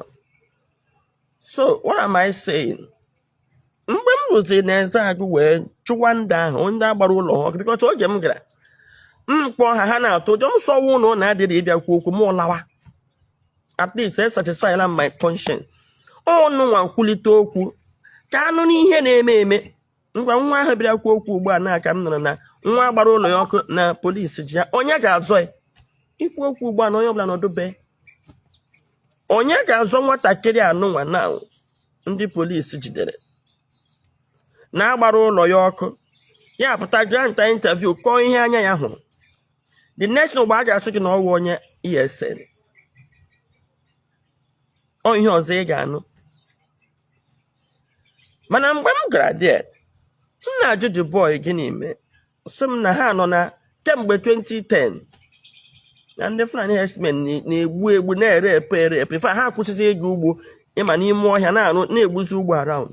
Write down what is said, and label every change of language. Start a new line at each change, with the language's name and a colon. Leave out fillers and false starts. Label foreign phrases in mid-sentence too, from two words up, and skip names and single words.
English: So what am I saying?
Igbo: Mgbe m rụziri na Ezeagu wee chụwa ndị ahụ ndị agbara ụlọ ha because oge m gara mkpọ ha na-atụ ụjọ m sọwa ụlọ na-adịrị ịbịakwa okwu m lawa
English: at least I satisfy my conscience.
Igbo: Ọnụ nwa nkwulite okwu ka anụ n'ihe na-eme ngwa nwa ahụ bịakwa okwu ugbu a na-aka m nọrọ na nwa agbara ụlọ ya ọkụ na polisi ji ya onye ga-azọ ya ikwu okwu ugbu a na onye ọbụla nọdụbe onye ga-azọ nwatakịrị anụnwa na ndị polisi jidere na-agbara ụlọ ya ọkụ ya pụta
English: grant interview
Igbo: kọọ ihe anya ya hụrụ.
English: The next
Igbo: mgbe a ga-asụ gị na ọwụ onye ESN ọ ihe ọzọ ị ga-anụ. Mana mgbe m gara there, m na-ajụ
English: the boy
Igbo: gịnị mee. Sị m na ha nọ na kemgbe 2010 na ndị Fulani herdsmen na-egbu na-ere epe ife ha kwụsịsị ịga ugbo ịma n'ime ọhịa na-egbuzi ugbo around.